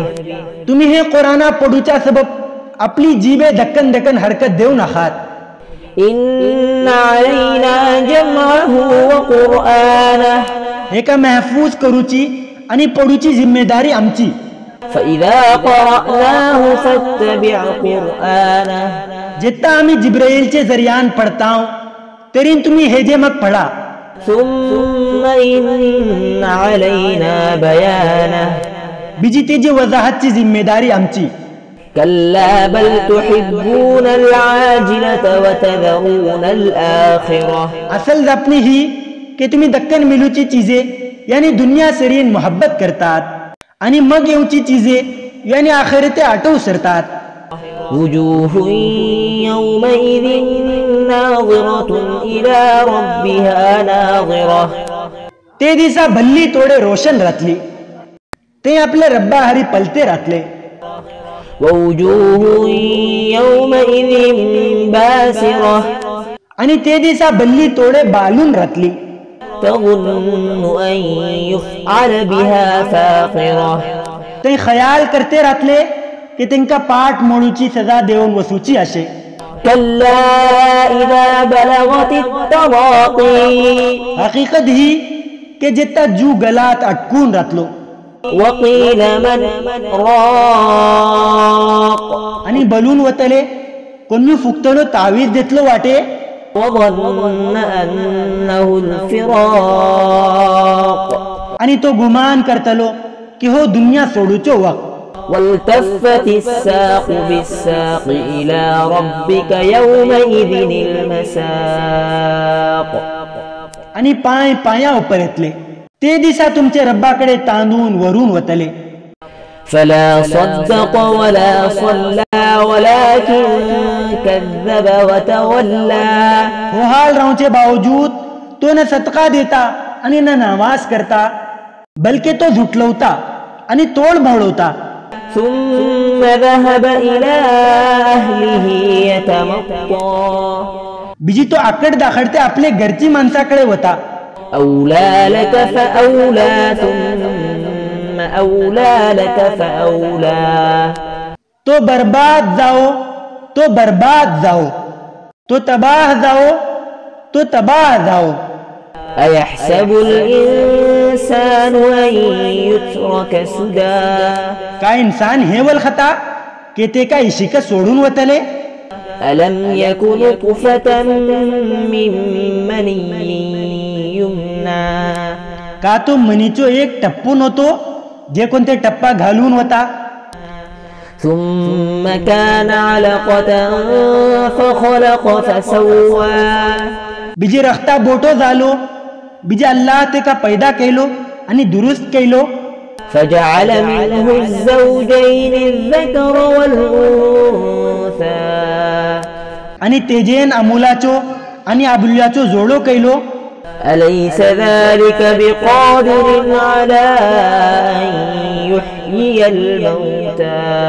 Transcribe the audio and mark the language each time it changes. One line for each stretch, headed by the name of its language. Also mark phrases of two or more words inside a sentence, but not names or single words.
Konkani: तुम्ही हे कुराणा पडूच्या सबब आपली जीभे धक्कन धक्कन हरकत देऊ नखात।
Arabic: إن علينا جمعه وقرآنه.
Konkani: हे का महफूज करूची आणि पडूची जिम्मेदारी आमची।
Arabic: فإذا قرأناه فاتبع قرآنه.
Konkani: जितना आम्ही जिब्राईलचे जरियान पडताव तरीन तुम्ही हे जे मग पडा।
Arabic: ثم إن علينا بيانه.
Konkani: बीजी तेजी वजाहतची जिम्मेदारी आमची।
Arabic: كلا بل تحبون العاجلة وتذرون الآخرة.
Konkani: असल अपनी ही कि तुम्ही दक्कन मिलूची चीजे यानी दुनिया सरीन मोहब्बत करतात आणि मग येऊची चीजे यानी आखिरते आठवू सरतात।
Arabic: وجوه يومئذ ناضرة إلى ربها ناظرة.
Konkani: ते दिसा भल्ली तोडे रोशन रातली ते आपले रब्बा हरी पलते रातले।
Arabic: ووجوه يومئذ باسرة.
Konkani: आणि ते दिसा भल्ली तोडे बालून रातली।
Arabic: تظن أن يفعل بها فاقرة.
Konkani: ते ख्याल करते रातले कि तिंका पाठ मोडूची सजा देऊन वसूची आशे।
Arabic: كلا إذا بلغت التراقي.
Konkani: हकीकत ही के जितना जू गलात अटकून रातलो।
Arabic: وقيل من راق.
Konkani: आणि बलून वतले कोणी फुकतलो तावीज देतलो वाटे।
Arabic: وظن أنه الفراق.
Konkani: आणि तो गुमान करतलो कि हो दुनिया सोडूचो वक्त।
Arabic: والتفت الساق بالساق إلى ربك يومئذ المساق.
Konkani: आणि पाय पाया उपर येतले ते दिसा तुमचे रब्बाकडे तांदून वरून वतले।
Arabic: فلا صدق ولا صلى ولكن كذب وتولى.
Konkani: हो हाल रावचे बावजूद तो न सदका देता आणि न नमाज करता बल्कि तो झुटलवता आणि तोड भळवता।
Arabic: ثم ذهب إلى أهله يتمطى।
Konkani: बीजी तो आकड दाखडते आपले घरची माणसाकडे होता।
Arabic: أولى لك فأولى ثم أولى لك فأولى।
Konkani: तो बर्बाद जाओ तो बर्बाद जाओ तो तबाह जाओ तो तबाह जाओ।
Arabic: أيحسب الإنسان أن يترك سدى।
Konkani: का इंसान हे वल खता के ते का इशिक सोडून वतले।
Arabic: ألم يكن نطفة من مني يمنى।
Konkani: का तो मनीचो एक टप्पू नव्हतो जे कोणते टप्पा घालून होता।
Arabic: ثم كان علقة فخلق فسوى।
Konkani: बीजी रखता बोटो झालो बीजे अल्लाह ते का पैदा केलो आणि दुरुस्त केलो।
Arabic: فجعل منه الزوجين الذكر والأنثى।
Konkani: आणि तेजेन अमूलाचो आणि अबुल्याचो जोडो केलो।
Arabic: أليس ذلك بقادر على أن يحيي الموتى।